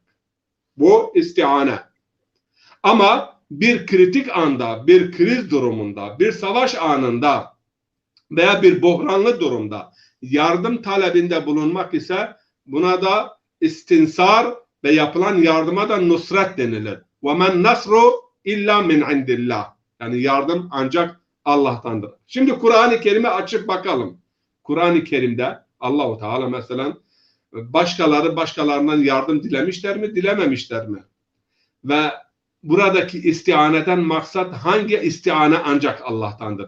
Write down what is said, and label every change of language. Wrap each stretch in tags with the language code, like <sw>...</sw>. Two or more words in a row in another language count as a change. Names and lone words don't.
<tr>Bu istiane. Ama bir kritik anda, bir kriz durumunda, bir savaş anında veya bir buhranlı durumda yardım talebinde bulunmak ise buna da istinsar ve yapılan yardıma da nusret denilir.</tr> <ar>وَمَنْ نَصْرُ اِلَّا مِنْ عِنْدِ اللّٰهِ</ar> <tr>Yani yardım ancak Allah'tandır. Şimdi Kur'an-ı Kerim'e açıp bakalım. Kur'an-ı Kerim'de Allah-u Teala mesela başkalarından yardım dilemişler mi, dilememişler mi? Ve buradaki istianeden maksat hangi istiane ancak Allah'tandır?</tr>